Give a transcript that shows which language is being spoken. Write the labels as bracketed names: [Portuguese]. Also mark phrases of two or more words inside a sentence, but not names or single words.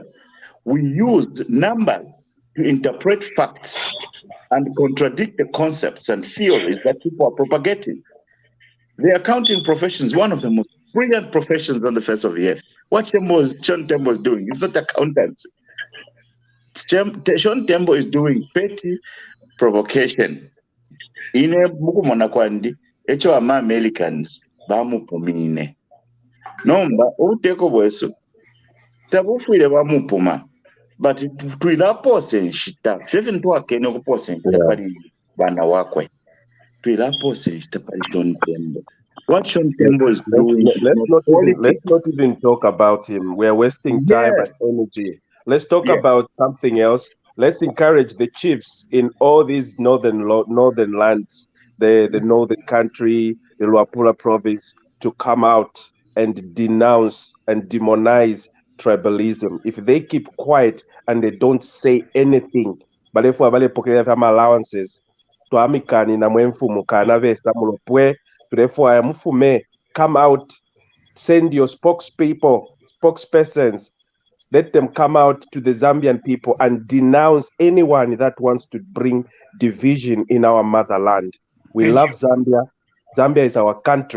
[English] We use numbers to interpret facts and contradict the concepts and theories that people are propagating. The accounting profession is one of the most brilliant professions on the face of the earth. What Sean Tembo is doing is not accountants. Sean Tembo is doing petty provocation. [Bemba] Ine mukumona kwandi echo ama Americans bamupumine. Nomba uteko bweso tabufwire bamupuma but twilapose nshita fefe ntwakene okupose nshita pali bana wakwe twilapose nshita pali Sean Tembo. [English] What Sean Tembo is doing let's not even talk about him. We're wasting time and energy. Let's talk about something else. Let's encourage the chiefs in all these northern lands, the northern country, the Luapula province, to come out and denounce and demonize tribalism. If they keep quiet and they don't say anything, but if we have allowances, [Bemba] to amikani na mwenfumu kana vesa mulopwe, [English] therefore mufume, come out, send your spokespersons, let them come out to the Zambian people and denounce anyone that wants to bring division in our motherland. We love Zambia. Zambia is our country.